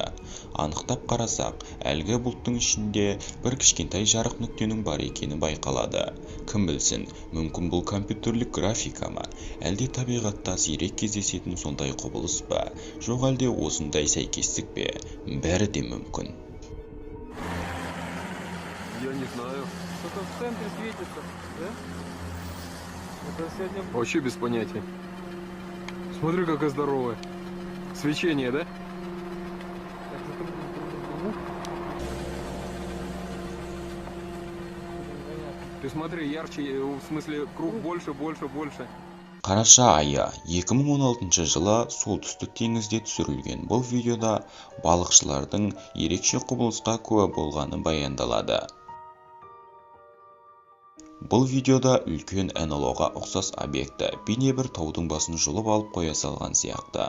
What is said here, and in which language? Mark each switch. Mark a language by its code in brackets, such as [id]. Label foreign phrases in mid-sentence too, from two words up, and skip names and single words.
[kk] Анықтап қарасақ, әлгі бұлттың ішінде бір кішкентай жарық нүктенің бар екені байқалады. Кім білсін, мүмкін бұл компьютерлік графика ма, әлде табиғатта сирек кездесетін сондай құбылыс па, жоқ әлде осындай сәйкестік пе, бәрі де мүмкін. [ru] Я не знаю. Что-то в центре светится, да? Это сегодня... Вообще без понятия. Смотри, какая здоровая. Свечение, да? Ты смотри, ярче, в смысле, круг больше. [kk] Қараша айы 2016 жылы солтүстік теңізде түсірілген бұл видеода балықшылардың ерекше құбылысқа куә болғаны баяндалады. Бұл видеода үлкен НЛО-ға ұқсас объекті бейне бір таудың басын жұлып алып қоя салған сияқты.